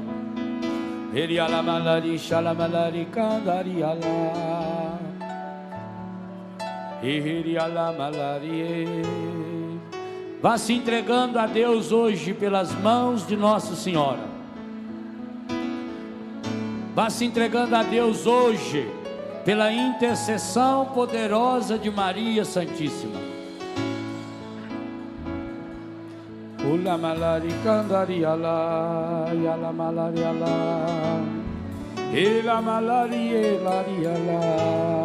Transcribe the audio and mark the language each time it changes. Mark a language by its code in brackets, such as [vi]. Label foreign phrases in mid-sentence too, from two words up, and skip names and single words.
[pt] Vá se entregando a Deus hoje pelas mãos de Nossa Senhora. Vá se entregando a Deus hoje pela intercessão poderosa de Maria Santíssima. Ula malari candariala, yala malari ala, ela malari elariala.